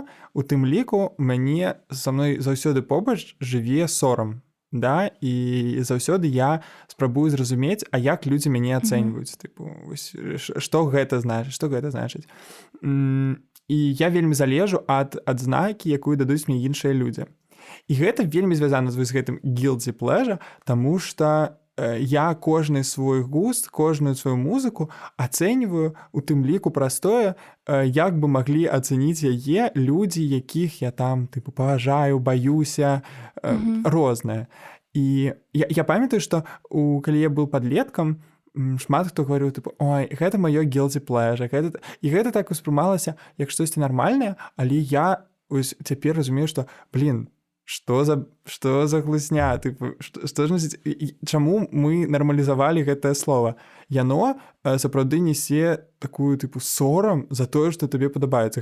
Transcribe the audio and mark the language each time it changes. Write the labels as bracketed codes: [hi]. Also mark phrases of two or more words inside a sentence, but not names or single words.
[be] У тым ліку мяне са мной заўсёды побач жыве сорам, да, і заўсёды я спрабую зразумець, а як людзі мяне ацэньваюць, тыпу, што гэта значыць. І я вельмі залежу ад адзнакі, якую дадуць мне іншыя людзі. І гэта вельмі звязана з гэтым [en] guilty pleasure, [be] таму што я кожны свой густ, кожную сваю музыку ацэньваю у тым ліку праз тое, як бы маглі ацэніць яе людзі, якіх я там тыпу паважаю, баюся, рознае. І я памятаю, што калі я быў падлеткам, шмат хто гаварыў тыпу, ой, гэта маё [en] guilty pleasure, [be] і гэта так успрымалася як штосьці нармальнае, але я ось цяпер разумею, што што за глусня, тыпу, што значыць, чаму мы нармалізавалі гэтае слово? Яно сапраўды несе такую тыпу сорам за тое, што табе падабаецца.